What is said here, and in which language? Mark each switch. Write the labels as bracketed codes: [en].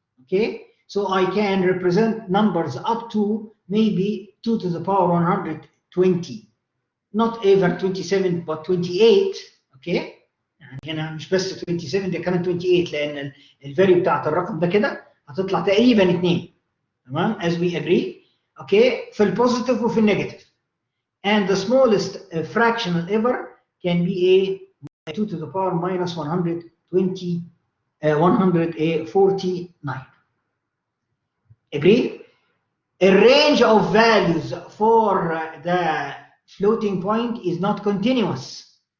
[en] Okay, so I can represent numbers up to maybe 2 to the power 120, not ever 27 but 28. [ar] okay، يعني هنا مش بس 27 ده كمان 28 لان الفاليو بتاعت الرقم ده كده هتطلع تقريبا 2. تمام، [en] as we agree. [ar] اوكي، في البوزيتيف وفي النيجاتيف. [en] and the smallest fractional ever can be 2 to the power minus 149. Agree? A range of values for the floating point is not continuous.